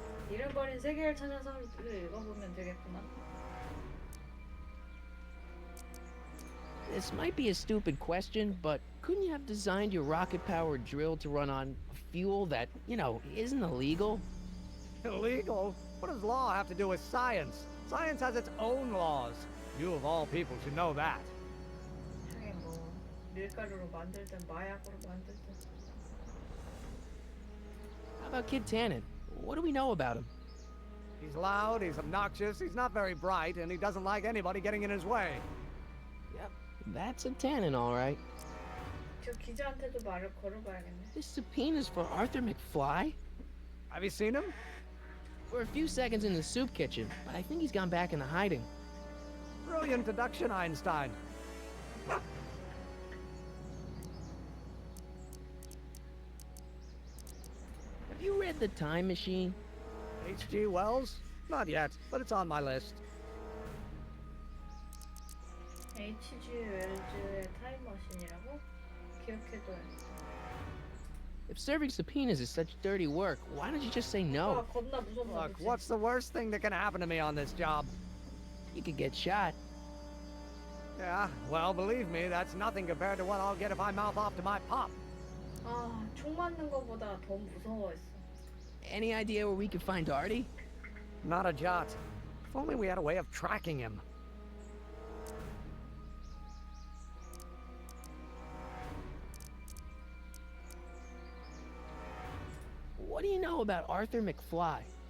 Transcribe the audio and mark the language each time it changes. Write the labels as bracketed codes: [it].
[ko] 잃어버린 세계를 찾아서를 읽어보면 되겠구나. [en] This might be a stupid question, but couldn't you have designed your rocket-powered drill to run on fuel that, you know, isn't illegal? Illegal? What does law have to do with science? Science has its own laws. You of all people should know that. [ko] 하긴 뭐 밀가루로 만들든 마약으로 만들든. [en] How about Kid Tannen? What do we know about him? He's loud, he's obnoxious, he's not very bright, and he doesn't like anybody getting in his way. Yep, that's a Tannen, all right. [ko] 저 기자한테도 말을 걸어봐야겠네. [en] This subpoena's for Arthur McFly? Have you seen him? For a few seconds in the soup kitchen, but I think he's gone back into hiding. Brilliant deduction, Einstein. Have you read The Time Machine? H.G. Wells? Not yet, but it's on my list. H.G. [ko] 웰즈의 타임머신이라고? 기억해둬야겠다. [en] If serving subpoenas is such dirty work, why don't you just say no? [ko] 겁나 무섭다. [en] Look, what's the worst thing that can happen to me on this job? You could get shot. Yeah, well, believe me, that's nothing compared to what I'll get if I mouth off to my pop. [ko] 총 맞는 거보다 더 무서워했어. [en] Any idea where we could find Artie? Not a jot. If only we had a way of tracking him. What do you know about Arthur McFly?